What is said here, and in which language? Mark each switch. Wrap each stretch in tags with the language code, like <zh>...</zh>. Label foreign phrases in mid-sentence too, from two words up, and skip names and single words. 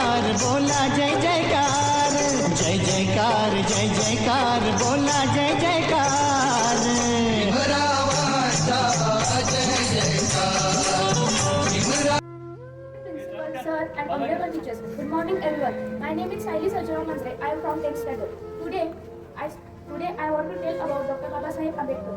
<mr>बोला जय जयकार, जय जयकार जय जयकार बोला जय जयकार।</mr> <en>Principal, sir, and honorable teachers. Good morning, everyone. My name is Saili Sarjana Manzre. I am from 10th standard. Today I want to tell about Dr. Babasaheb Ambedkar.</en>